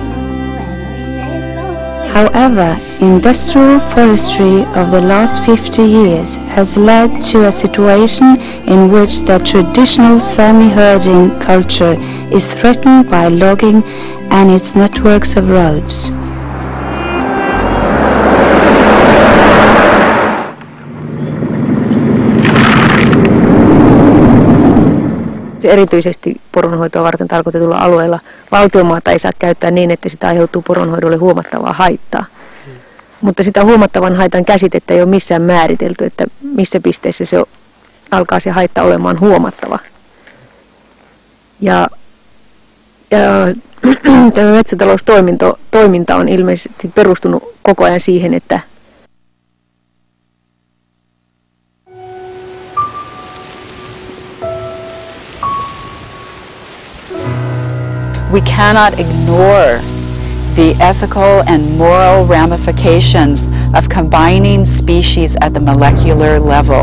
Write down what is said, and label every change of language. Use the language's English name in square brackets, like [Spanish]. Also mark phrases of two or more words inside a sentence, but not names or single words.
[English] However, industrial forestry of the last 50 years has led to a situation in which the traditional Sami herding culture is threatened by logging and its networks of roads. [Finnish] Erityisesti poronhoitoa varten tarkoitetulla alueella valtionmaata ei saa käyttää niin, että sitä aiheutuu poronhoidolle huomattavaa haittaa. Mutta sitä huomattavan haitan käsitettä ei ole missään määritelty, että missä pisteessä alkaa se haitta olemaan huomattava. Ja tämä metsätaloustoiminta on ilmeisesti perustunut koko ajan siihen, että [English] we cannot ignore the ethical and moral ramifications of combining species at the molecular level.